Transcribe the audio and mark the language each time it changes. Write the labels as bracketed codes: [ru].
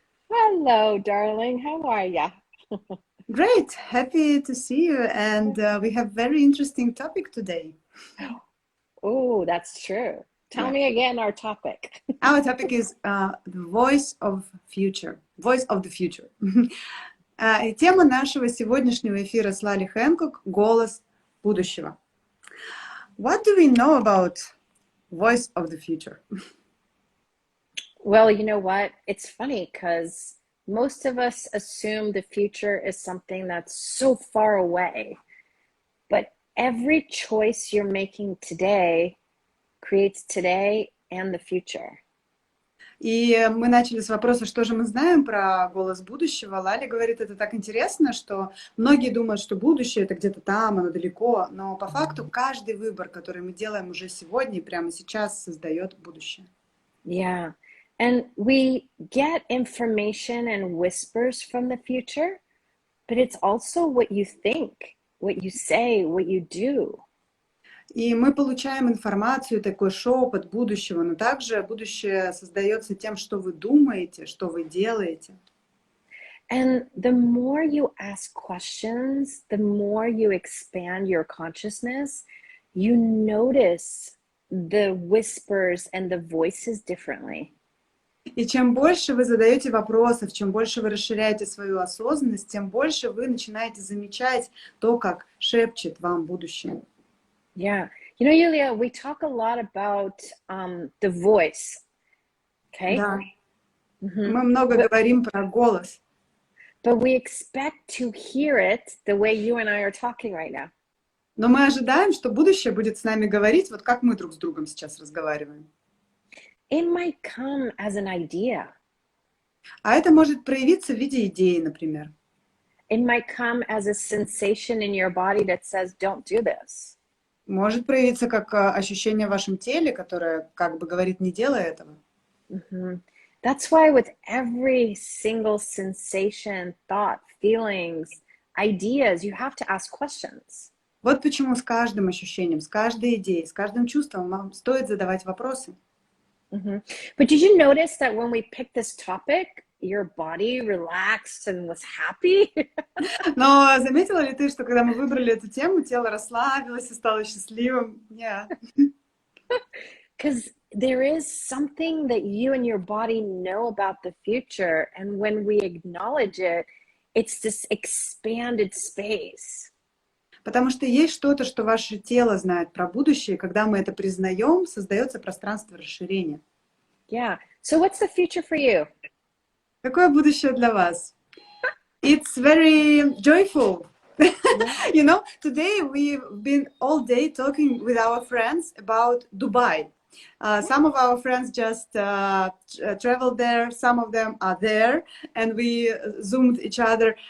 [en] Hello, darling. How are ya? Great. Happy to see you. And we have very interesting topic today. Oh, that's true. Tell me again our topic. Our topic is the voice of future. Voice of the future. [ru] И тема нашего сегодняшнего эфира с Лали Хэнкок — голос будущего. [en] What do we know about voice of the future? Well, you know what? It's funny because most of us assume the future is something that's so far away. But every choice you're making today creates today and the future. [ru] И мы начали с вопроса, что же мы знаем про голос будущего. Лали говорит, это так интересно, что многие думают, что будущее это где-то там, оно далеко, но по факту каждый выбор, который мы делаем уже сегодня и прямо сейчас, создает будущее. [en] Yeah. And we get information and whispers from the future, but it's also what you think, what you say, what you do. И мы получаем информацию, такой шепот будущего, но также будущее создается тем, что вы думаете, что вы делаете. And the more you ask questions, the more you expand your consciousness, you notice the whispers and the voices differently. И чем больше вы задаете вопросов, чем больше вы расширяете свою осознанность, тем больше вы начинаете замечать то, как шепчет вам будущее. Yeah. You know, Yulia, we talk a lot about the voice. Okay? [ru] Да. Мы много говорим про голос. [en] But we expect to hear it the way you and I are talking right now. [ru] Но мы ожидаем, что будущее будет с нами говорить, вот как мы друг с другом сейчас разговариваем. [en] It might come as an idea. [ru] А это может проявиться в виде идеи, например. [en] It might come as a sensation in your body that says, don't do this. [ru] Может проявиться как ощущение в вашем теле, которое как бы говорит, не делай этого. [en] That's why with every single sensation, thought, feelings, ideas, you have to ask questions. [ru] Вот почему с каждым ощущением, с каждой идеей, с каждым чувством вам стоит задавать вопросы. [en] But did you notice that when we picked this topic, your body relaxed and was happy? [ru] Но заметила ли ты, что когда мы выбрали эту тему, тело расслабилось и стало счастливым? [en] Yeah. Because there is something that you and your body know about the future, and when we acknowledge it, it's this expanded space. [ru] Потому что есть что-то, что ваше тело знает про будущее, и когда мы это признаем, создается пространство расширения. [en] Yeah. So what's the future for you? [ru] Какое будущее для вас? [en] It's very joyful. Yeah. You know, today we've been all day talking with our friends about Dubai. Some of our friends just traveled there, some of them are there, and we zoomed each other.